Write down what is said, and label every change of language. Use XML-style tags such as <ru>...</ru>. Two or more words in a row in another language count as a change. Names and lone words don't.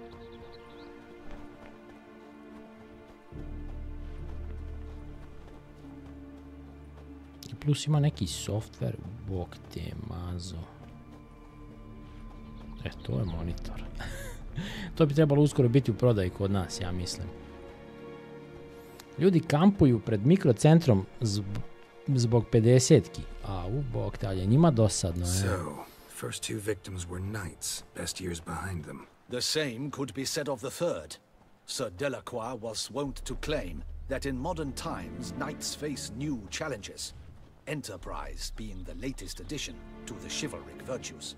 <sr>Plus ima neki software, bog te mazo. To je monitor. To bi trebalo uskoro biti u prodaji kod nas, ja mislim. Ljudi kampuju pred mikrocentrom zbog 50-ki. A bog te, ali je njima dosadno.</sr> <en>So, first two victims were knights, best years behind them. The same could be said of the third. Sir Delacroix was wont to claim that in modern times, knights face new challenges. Enterprise being the latest addition to the chivalric virtues.</en>